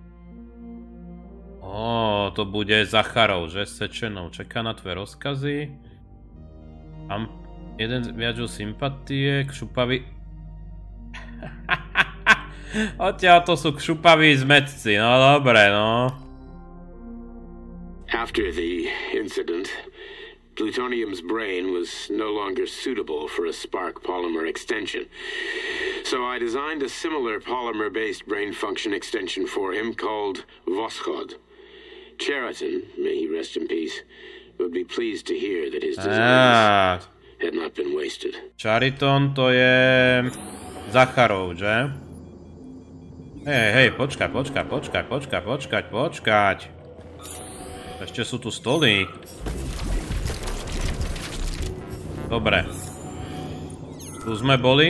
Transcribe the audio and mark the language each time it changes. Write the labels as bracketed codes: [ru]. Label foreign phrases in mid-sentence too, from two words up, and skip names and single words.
[sk] To bude Zacharov, že? Sečenov. Čaká na tvoje rozkazy. Jeden vyjadril sympatie, kšupaví... Odtiaľ to sú kšupaví zmetci, no dobre, no. [en] After the incident, plutonium's brain was no longer suitable for a spark polymer extension. So I designed a similar polymer-based brain function extension for him called Voschod. Cheriton, may he rest in peace, would be pleased to hear that his designs had not been wasted. [sk] Chariton to je Zacharov, že? Hej, počkať. Ešte sú tu stoly. Dobre. Tu sme boli.